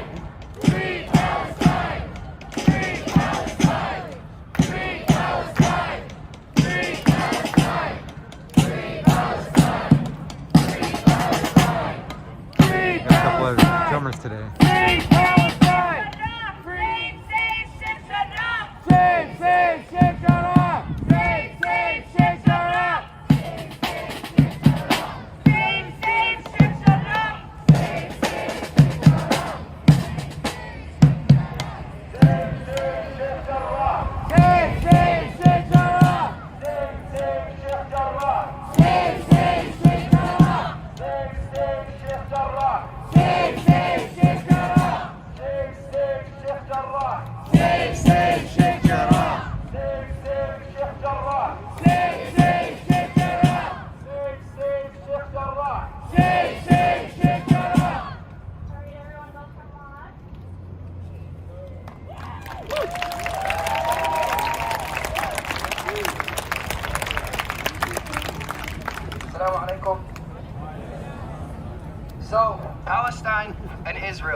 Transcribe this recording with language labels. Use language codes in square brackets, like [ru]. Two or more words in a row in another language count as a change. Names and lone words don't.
[en] Free Palestine! Free Palestine! Free Palestine! Free Palestine! Free Palestine! Free Palestine! Free Got a couple of drummers today. Free Palestine! Free, safe, safe, Shaddam! Save, save, save Shaddam! Save, save, save Shaddam! Safe, safe, safe, Shaddam! Save, save, save Shaddam! Save, save, save Shaddam! Save, save, save Shaddam! Save, save, save Shaddam! Save, save, save Shaddam! Save, save, save Shaddam! Save, save, save Shaddam! Save, save, save Shaddam! Save, save, save Shaddam! Save, save, save Shaddam! Save, save, save Shaddam! Hurry, everyone, go for one. [ar] السلام عليكم. [en] So, Palestine and Israel.